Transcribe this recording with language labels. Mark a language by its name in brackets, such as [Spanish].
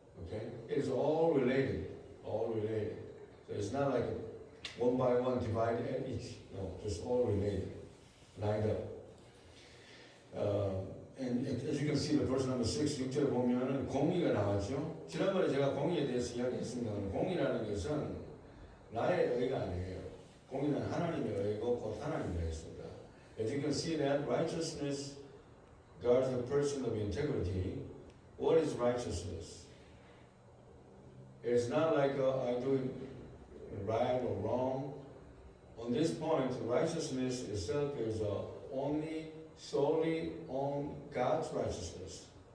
[English] Okay, it is all related. So it's not like one by one divided at each. No, it's all related, lined up. And as you can see, the verse number 6, [Korean] 6절에 보면은 공의가 나왔죠. 지난번에 제가 공의에 대해서 이야기했습니다. 공의라는 것은 나의 의가 아니에요. 공의는 하나님의 의고 곧 하나님의 의였습니다. [English] As you can see that righteousness guards the person of integrity. What is righteousness? It's not like I do it right or wrong. On this point, righteousness itself is solely on God's righteousness.